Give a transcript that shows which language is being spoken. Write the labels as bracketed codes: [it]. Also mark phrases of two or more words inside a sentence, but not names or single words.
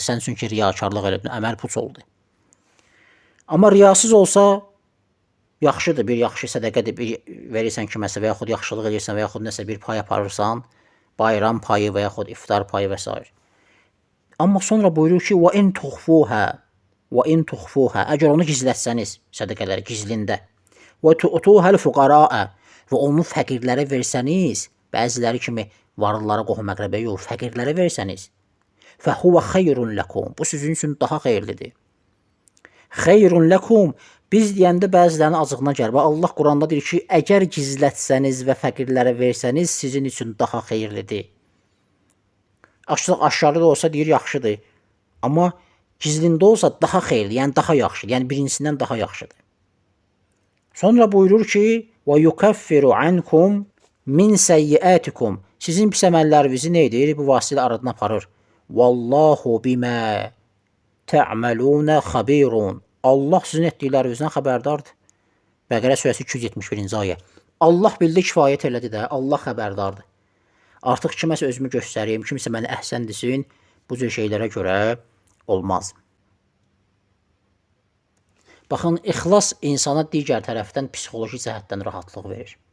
[az] Sən çünki riyakarlıq elədin, əməl puç oldu. Amma riyasız olsa, yaxşıdır, bir yaxşı sədəqədir, bir verirsən kiməsə və yaxud yaxşılıq edirsən və yaxud nəsə bir pay aparırsan, bayram payı və yaxud iftar payı və s. Amma sonra buyurur ki, [ar] وَاِنْ تُخْفُوهَا [az] Əgər onu gizlətsəniz, sədəqələri gizlində, [ar] وَتُؤْتُوهَا الْفُقَرَاءَ [az] Və onu fəqirlərə versəniz, bəziləri kimi varlılara, qohum əqrəbə yox, fəqirlərə versəniz, [ar] فَهُوَ خَيْرٌ لَكُمْ [az] Bu sizin üçün daha xeyirlidir. [ar] خير لكم [az] Biz deyəndə bəzilərinin acığına gəlir. Allah Quranda deyir ki, əgər gizlətsəniz və fəqirlərə versəniz, sizin üçün daha xeyirlidir. Aşkarı da olsa deyir, yaxşıdır. Amma gizlində olsa daha xeyirli, yəni daha yaxşıdır. Yəni birincisindən daha yaxşıdır. Sonra buyurur ki, [ar] وَيُكَفِّرُ عَنْكُمْ مِنْ سَيِّئَاتِكُمْ [az] Sizin pis əməllərinizi nə edir? Bu vasitələ aradan aparır. [ar] وَاللّٰهُ بِمَا تَعْمَلُونَ خَبِيرٌ [az] Allah sizin etdiklərinizdən xəbərdardır. Bəqərə surəsi 271-ci ayə. Allah bildi, kifayət elədi də, Allah xəbərdardır. Artıq kiməsə özümü göstəreyim, kimsə məni əhsən desin, bu cür şeylərə görə olmaz. Baxın, ixlas insana digər tərəfdən psixoloji cəhətdən rahatlıq verir.